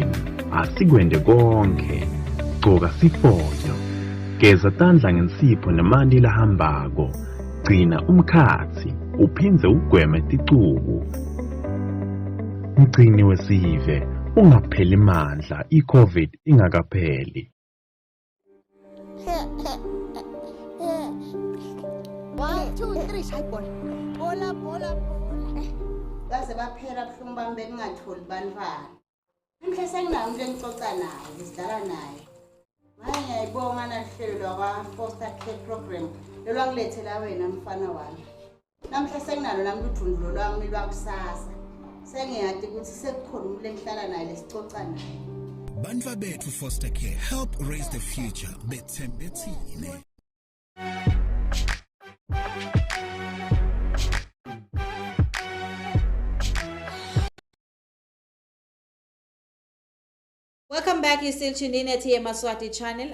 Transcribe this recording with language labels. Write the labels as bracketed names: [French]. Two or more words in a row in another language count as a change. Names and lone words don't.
[Swati] Asikwende konke, gcoka sifonyo, geza tandla ngensipho nemanti lahambako, gcina umkhathi, uphindze ugweme ticuku. Mgcini wesive, ungapheli mandla, i-COVID ingakapheli. 1, 2, 3 shaya bola baze baphela buhlungu bami bengingatholi bantwana. Mhle senginayo umuntu engixoxa naye, ngisidlala naye. Manje ngiyayibonga nahlelo lwa [English] foster care program [Swati] lolwangilethela wena mfana wami. Namhla senginalo nami udundulo lwami lwakusasa. Sengiyadi ukuthi sekukhona umuntu engihlala naye lesixoxa naye. Bantwa bethu [English] foster care help raise the future bethembethile. Welcome back. You're still tuned in at Yemaswati channel.